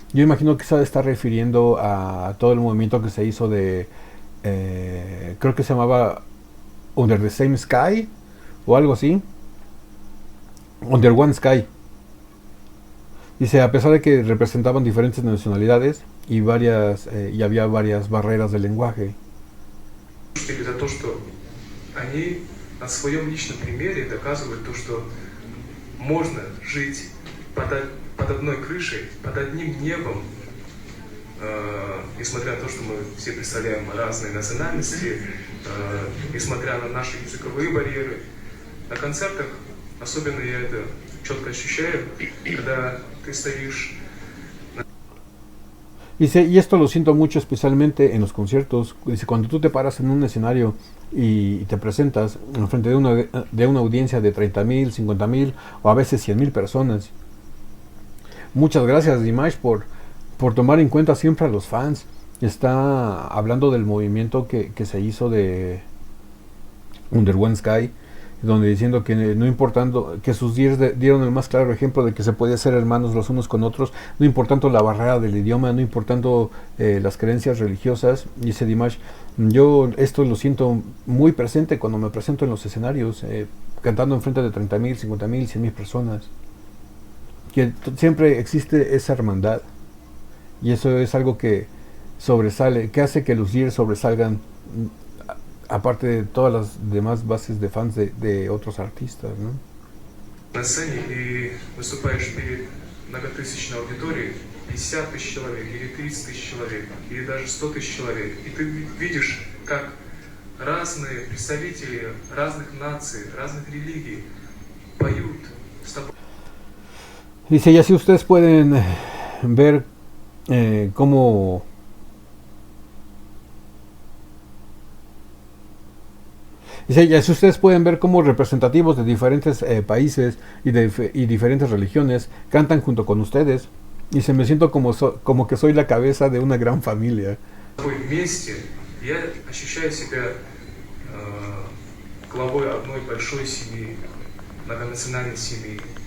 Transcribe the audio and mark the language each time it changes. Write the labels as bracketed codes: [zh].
[es] Yo imagino que se está refiriendo a todo el movimiento que se hizo de, creo que se llamaba Under the Same Sky o algo así. Under One Sky. Dice, a pesar de que representaban diferentes nacionalidades y había varias barreras de lenguaje. [ru] За то, что они на своем личном примере доказывают то, что можно жить под одной крышей, под одним небом, несмотря на то, что мы все представляем разные национальности, несмотря на наши языковые барьеры. На концертах особенно я это четко ощущаю, когда ты стоишь. [es] Dice, y esto lo siento mucho especialmente en los conciertos. Dice, cuando tú te paras en un escenario y te presentas en frente de una audiencia de 30,000, 50,000 o a veces 100,000 personas. Muchas gracias, Dimash, por tomar en cuenta siempre a los fans. Está hablando del movimiento que se hizo de Under One Sky, donde diciendo que no importando, que sus líderes dieron el más claro ejemplo de que se podía ser hermanos los unos con otros, no importando la barrera del idioma, no importando las creencias religiosas. Dice Dimash, yo esto lo siento muy presente cuando me presento en los escenarios, cantando en frente de 30,000, 50,000, 100,000 personas, que siempre existe esa hermandad, y eso es algo que sobresale, que hace que los líderes sobresalgan, aparte de todas las demás bases de fans de otros artistas, ¿no? [ru] На сцене и выступаешь перед многотысячной аудиторией, 50 тысяч человек, или 30 тысяч человек, или даже 100 тысяч человек, и ты видишь, как разные представители разных наций, разных религий поют с тобой. [es] Dice, y así ustedes pueden ver cómo Dice, y así ustedes pueden ver cómo representativos de diferentes países y diferentes religiones cantan junto con ustedes. Dice, me siento como que soy la cabeza de una gran familia. [ru] Вместе я ощущаю себя главой одной большой семьи, многонациональной семьи.